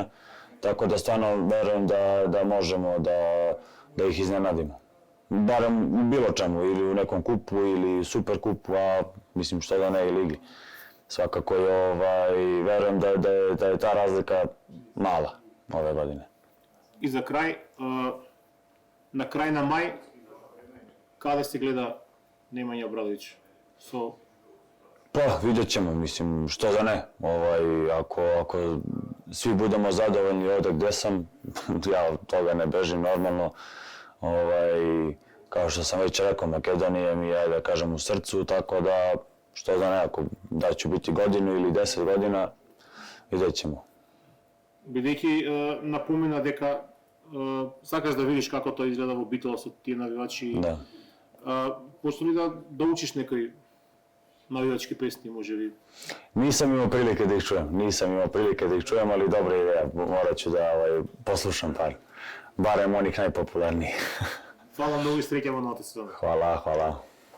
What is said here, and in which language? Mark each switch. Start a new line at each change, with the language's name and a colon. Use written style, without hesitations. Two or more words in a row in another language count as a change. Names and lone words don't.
Serbian: Tako da stvarno verujem da možemo da ih iznenadimo. Barem u bilo čemu, ili u nekom kupu, ili super kupu, a mislim što da ne i ligi. Svakako verujem da je ta razlika mala ove godine.
Macedonian: И за крај, на крај на мај, каде се гледа Немања Обрадовиќ?
Serbian: Pa vidjet ćemo, mislim, što da ne. Ako svi budemo zadovoljni ovdje gdje sam, ja od toga ne bežim normalno. Kao što sam već rekao, Makedonija mi je, da kažem, u srcu, tako da, što da ne, ako da ću biti godinu ili 10 godina, vidjet ćemo.
Macedonian: Бидејќи напомена дека сакаш да видиш како тоа изгледа во Битола со тие навивачи,
Serbian: Da.
Macedonian: почна ли да учиш некои навивачки песни, можеби?
Serbian: Nisam imao prilike da ih čujem, ali dobra ideja, morat ću da poslušam barem onih najpopularnijih.
Macedonian: Фала многу и среќа во новата сезона.
Serbian: Hvala.